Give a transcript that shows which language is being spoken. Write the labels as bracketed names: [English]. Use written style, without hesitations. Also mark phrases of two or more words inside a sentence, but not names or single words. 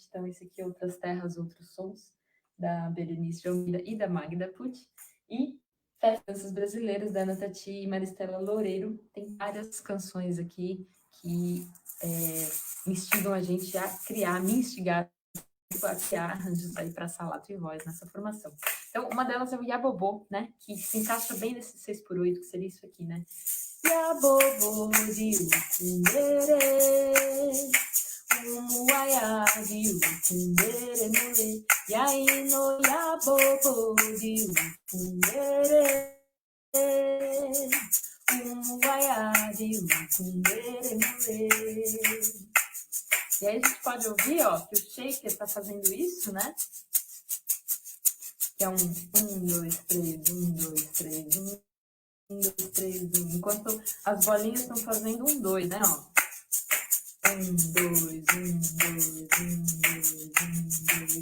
[Portuguese] Então, esse aqui é Outras Terras, Outros Sons, da Berenice de Almeida e da Magda Pucci, e Festas Brasileiras, da Ana Tati e Maristela Loureiro. Tem várias canções aqui que instigam a gente a criar, me instigar a criar arranjos aí para salato e voz nessa formação. Então, uma delas é o Yabobô, né? Que se encaixa bem nesse 6/8, que seria isso aqui, né? Yabobô de Ukundere, Umuaya de Ukundere Mure, Yaino Yabobô de Ukundere, Umuaya de Ukundere Mure. E aí a gente pode ouvir, ó, que o shaker está fazendo isso, né? Que é 1, 2, 3, 1, 2, 3, 1, 2, 3, 1. Enquanto as bolinhas estão fazendo 1, 2, né? Ó. 1, 2, 1, 2, 1, 2, 1, 2.